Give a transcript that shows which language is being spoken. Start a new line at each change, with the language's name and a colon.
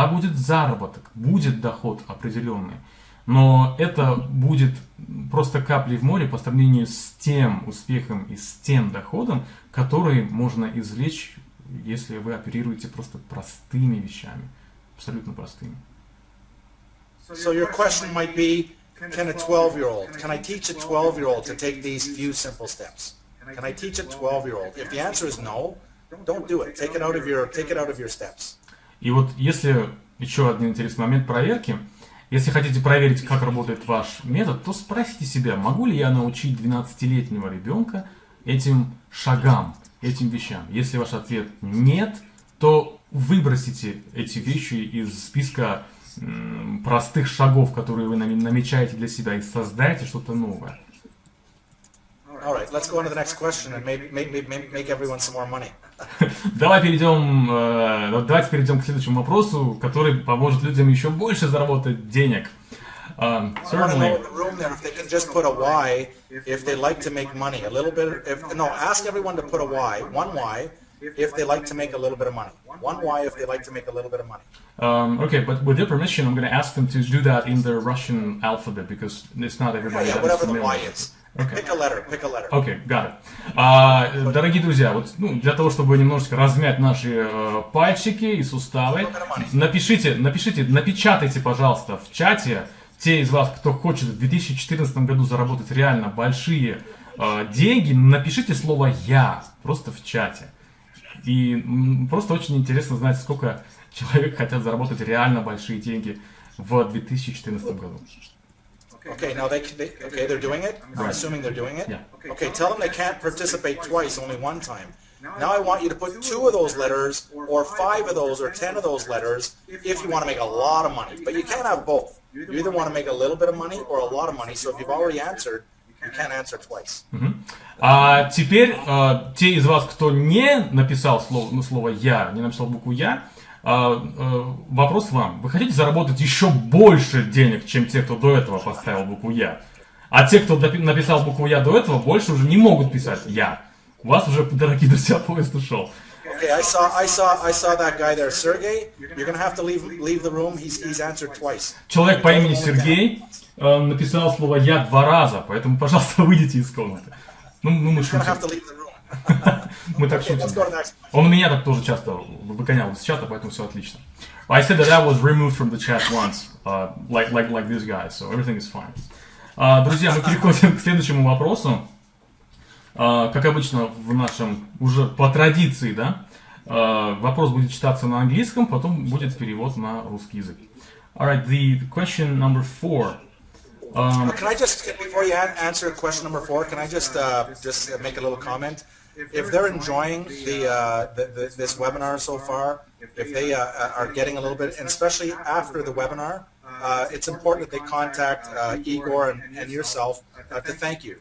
Russian: Да, будет заработок, будет доход определенный, но это будет просто каплей в море по сравнению с тем успехом и с тем доходом, который можно извлечь, если вы оперируете просто простыми вещами, абсолютно простыми.
English: So your question might be, can a 12-year-old, can I teach a 12-year-old to take these few simple steps? Can I teach a 12-year-old? If the answer is no, don't do it. Take it out of your steps.
Russian: И вот если еще один интересный момент проверки, если хотите проверить, как работает ваш метод, то спросите себя: могу ли я научить 12-летнего ребенка этим шагам, этим вещам? Если ваш ответ нет, то выбросите эти вещи из списка простых шагов, которые вы намечаете для себя, и создайте что-то новое.
English: All right, let's go on to the next question and make everyone some more money.
Russian: Давайте перейдем к следующему вопросу, который поможет людям еще больше заработать денег.
English: Certainly. Room there, if they can just put a why, if they like to make money, a little bit. Ask everyone to put a why, one why, if they like to make a little bit of money. One why, if they like to make a little bit of money. Okay, but with your permission, I'm going to ask them to do that in the Russian alphabet because it's not everybody that is familiar. Whatever the why is. Okay. Pick a letter. Okay, got it.
Russian: Дорогие друзья, вот, для того, чтобы немножечко размять наши пальчики и суставы, напечатайте, пожалуйста, в чате, те из вас, кто хочет в 2014 году заработать реально большие деньги, напишите слово «я» просто в чате. И просто очень интересно знать, сколько человек хотят заработать реально большие деньги в 2014 году.
English: Okay, now they're doing it. I'm assuming they're doing it. Yeah. Okay, tell them they can't participate twice, only one time. Now I want you to put 2 of those letters, or 5 of those, or 10 of those letters, if you want to make a lot of money. But you can't have both. You either want to make a little bit of money or a lot of money. So if you've already answered, you can't answer twice.
Russian: А теперь те из вас, кто не написал слово «я», не написал букву «я», вопрос вам. Вы хотите заработать еще больше денег, чем те, кто до этого поставил букву «я»? А те, кто написал букву «я» до этого, больше уже не могут писать «я». У вас уже, дорогие друзья, поезд ушел.
English: Okay, I saw that guy there, Sergey. You're gonna have to leave the room. He's answered twice.
Russian: Человек по имени Сергей написал слово «я» 2 раза, поэтому, пожалуйста, выйдите из комнаты. Мы шутим. Мы так шутим. Он меня так тоже часто выгонял из чата, поэтому все отлично.
English: I said that was removed from the chat once, like this guy, so everything is fine.
Russian: Друзья, мы переходим к следующему вопросу. Как обычно в нашем, уже по традиции, да, вопрос будет читаться на английском, потом будет перевод на русский язык.
English: Alright, the question number 4. Can I just, before you answer question number 4, can I just make a little comment? if they're enjoying this webinar so far, if they are getting a little bit, and especially after the webinar, it's important that they contact Igor and yourself to thank you.